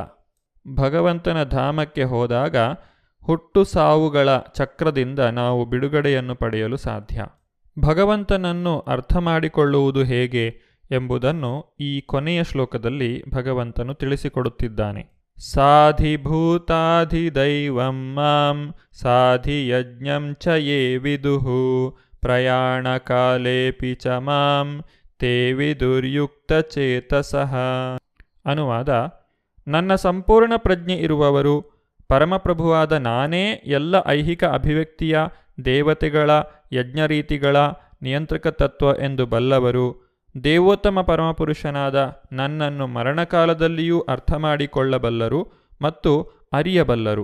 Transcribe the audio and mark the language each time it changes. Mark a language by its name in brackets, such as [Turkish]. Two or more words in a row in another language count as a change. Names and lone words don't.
[Kannada] ಭಗವಂತನ ಧಾಮಕ್ಕೆ ಹೋದಾಗ ಹುಟ್ಟು ಸಾವುಗಳ ಚಕ್ರದಿಂದ ನಾವು ಬಿಡುಗಡೆಯನ್ನು ಪಡೆಯಲು ಸಾಧ್ಯ. ಭಗವಂತನನ್ನು ಅರ್ಥ ಮಾಡಿಕೊಳ್ಳುವುದು ಹೇಗೆ ಎಂಬುದನ್ನು ಈ ಕೊನೆಯ ಶ್ಲೋಕದಲ್ಲಿ ಭಗವಂತನು ತಿಳಿಸಿಕೊಡುತ್ತಿದ್ದಾನೆ. [Sanskrit] ಸಾಧಿಭೂತಾಧಿದೈವಂ ಮಾಂ ಸಾಧಿಯಜ್ಞಂ ಚ ಯೇ ವಿದುಃ ಪ್ರಯಾಣಕಾಲೇಪಿ ಚ ಮಾಂ ತೇ ವಿದುರ್ಯುಕ್ತಚೇತಸಃ. [Kannada] ಅನುವಾದ: ನನ್ನ ಸಂಪೂರ್ಣ ಪ್ರಜ್ಞೆ ಇರುವವರು, ಪರಮಪ್ರಭುವಾದ ನಾನೇ ಎಲ್ಲ ಐಹಿಕ ಅಭಿವ್ಯಕ್ತಿಯ, ದೇವತೆಗಳ, ಯಜ್ಞರೀತಿಗಳ ನಿಯಂತ್ರಕ ತತ್ವ ಎಂದು ಬಲ್ಲವರು, ದೇವೋತ್ತಮ ಪರಮಪುರುಷನಾದ ನನ್ನನ್ನು ಮರಣಕಾಲದಲ್ಲಿಯೂ ಅರ್ಥ ಮಾಡಿಕೊಳ್ಳಬಲ್ಲರು ಮತ್ತು ಅರಿಯಬಲ್ಲರು.